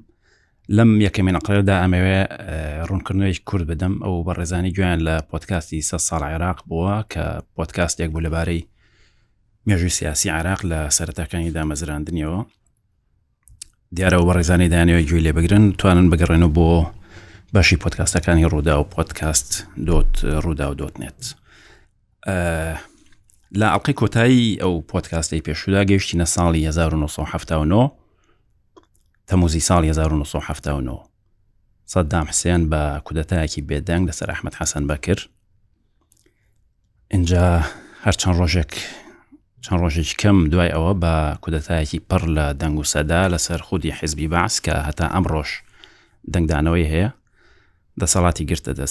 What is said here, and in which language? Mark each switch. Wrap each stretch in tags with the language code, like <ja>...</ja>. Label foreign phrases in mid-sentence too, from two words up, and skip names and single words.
<ckb>لەم یەکەمین ئەقرێدا ئەمەوێ ڕوونکردنەوەی کورد بدەم ئەو بە ڕێزانی گویان لە پۆدکاستی 100 ساڵ عێراق بووە کە پۆدکاستێک بوو لەبارەی مێژووی سیاسی عێراق لە سەرەتاکانی دامەزراندنیەوە. دیارەوە بە ڕێزانی دانیەوەی گوێی لێ بگرن، توانن بگەڕێنەوە بۆ باشی پۆدکاستەکانی ڕوودا و podcast.rouda.net. لە ئەڵقەی کۆتایی ئەو پۆدکاستی پێشودا گەیشتینە ساڵی 1979 تەموزی ساڵی 1979. سەدام حوسێن بە کودەتایەکی بێدەنگ لەسەر ئەحمەد حەسەن بەکر. اینجا هەر چەند ڕۆژێک کەم دوای ئەوە بە کودەتایەکی پڕ لە دەنگ و سەدا لەسەر خودی حیزبی بەعس کە هەتا ئەمڕۆژ دەنگدانەوەی هەیە دەسەڵاتی گرتە دەست.</ckb>